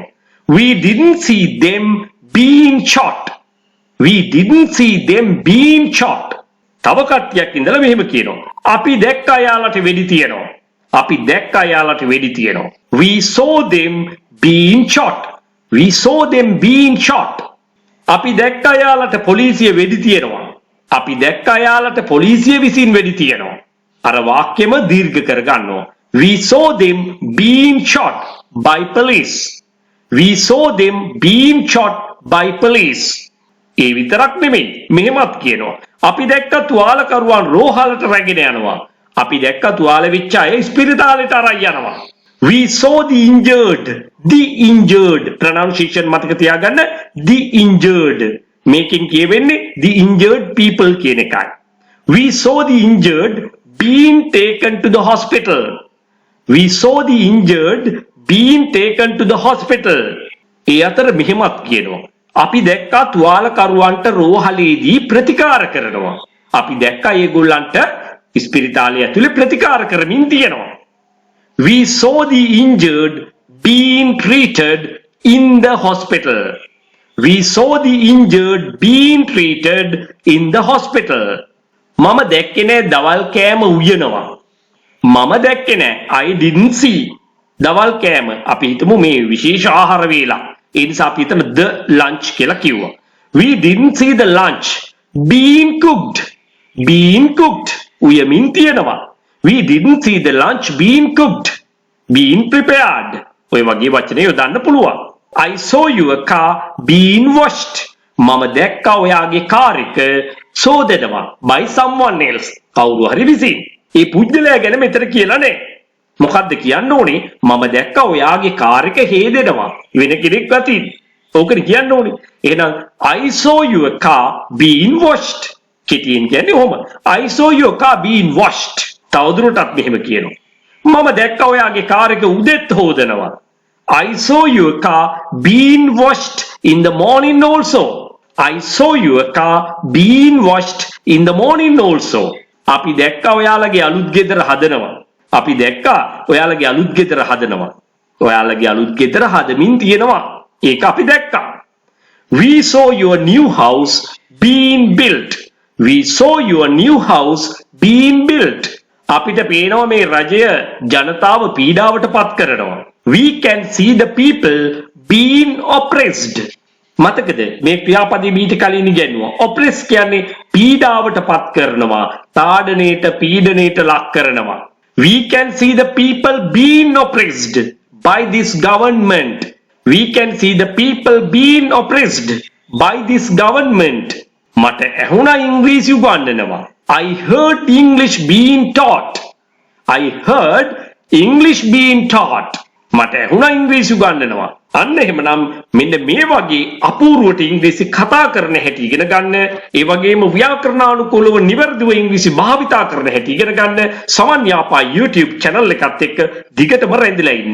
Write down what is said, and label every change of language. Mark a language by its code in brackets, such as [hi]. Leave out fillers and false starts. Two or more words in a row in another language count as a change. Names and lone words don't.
[en] We didn't see them being shot. [si] තව කට්ටියක් ඉඳලා මෙහෙම කියනවා. අපි දැක්කා එයාලට වෙඩි තියනවා. [en] We saw them being shot. [si] අපි දැක්කා එයාලට පොලිසිය වෙඩි තියනවා. අපි දැක්කා එයාලට පොලිසිය විසින් වෙඩි තියනවා. අර වාක්‍යෙම දීර්ඝ කර ගන්නවා. [en] We saw them being shot by police. [si] ඒ විතරක් නෙමෙයි මෙහෙමත් කියනවා. අපි දැක්කා තුවාලකරුවන් රෝහලට රැගෙන යනවා. අපි දැක්කා තුවාල වෙච්ච අය ස්පිරිතාලෙට අරන් යනවා. [en] We saw the injured pronunciation [si] මතක තියාගන්න. [en] the injured [si] මේකෙන් කියවෙන්නේ [en] the injured people [si] කියන එකයි. [en] We saw the injured being taken to the hospital. [si] ඒ අතර මෙහෙමත් කියනවා. අපි දැක්කා තුවාලකරුවන්ට රෝහලේදී ප්‍රතිකාර කරනවා. අපි දැක්කා ඒගොල්ලන්ට ස්පිරිතාලය ඇතුලේ ප්‍රතිකාර කරමින් තියෙනවා. [en] We saw the injured being treated in the hospital. [si] මම දැක්කේ නෑ දවල් කෑම උයනවා. [en] I didn't see [si] දවල් කෑම. අපි හිතමු මේ විශේෂ ආහාර වේලා. ඒ නිසා අපි එතන [en] the lunch [si] කියලා කිව්වා. [en] We didn't see the lunch being cooked. Being cooked. [si] උයමින් තියෙනවා. [en] We didn't see the lunch being cooked. Being prepared. [si] ඔය වගේ වචන යොදන්න පුළුවන්. [en] I saw your car being washed. [si] මම දැක්කා ඔයාගේ කාර් එක සෝදනවා [en] by someone else. [si] කවුරු හරි විසින්. ඒ පුජ්‍යලයා ගැන මෙතන කියලා නැහැ. මොකද්ද කියන්න ඕනේ? මම දැක්කා ඔයාගේ කාර් එක හේදෙනවා. වෙන කෙනෙක් අතින්. ඕකනේ කියන්න ඕනේ. එහෙනම් [en] I saw your car being washed. [si] කෙටියෙන් කියන්නේ කොහොම? [en] I saw your car being washed. [si] තවදුරටත් මෙහෙම කියනවා. මම දැක්කා ඔයාගේ කාර් එක උදෙත් හොදනවා. [en] I saw your car being washed in the morning also. I saw your car being washed in the morning also. [si] අපි දැක්කා ඔයාලගේ අලුත් ගෙදර හදනවා. අපි දැක්කා ඔයාලගේ අලුත් ගෙදර හදනවා. ඔයාලගේ අලුත් ගෙදර හදමින් තියෙනවා. ඒක අපි දැක්කා. [en] We saw your new house being built. We saw your new house being built. [si] අපිට පේනවා මේ රජය ජනතාව පීඩාවට පත් කරනවා. [en] We can see the people being oppressed. [si] මතකද මේ ක්‍රියාපදේ මීට කලින් ඉගෙනුවා. oppress කියන්නේ පීඩාවට පත් කරනවා, තාඩනයට පීඩනයට ලක් කරනවා. [en] We can see the people being oppressed by this government. We can see the people being oppressed by this government. [si] මට ඇහුණා ඉංග්‍රීසි උගන්වනවා. [en] I heard English being taught. I heard English being taught. [si] මට ඇහුණා ඉංග්‍රීසි උගන්වනවා. අන්න එහෙමනම් මෙන්න මේ වගේ අපූර්වට ඉංග්‍රීසි කතා කරන හැටි ඉගෙන ගන්න, ඒ වගේම ව්‍යාකරණානුකූලව නිවැරදිව ඉංග්‍රීසි භාවිතා කරන හැටි ඉගෙන ගන්න සමන් යාපා YouTube channel එකත් එක්ක දිගටම රැඳිලා ඉන්න.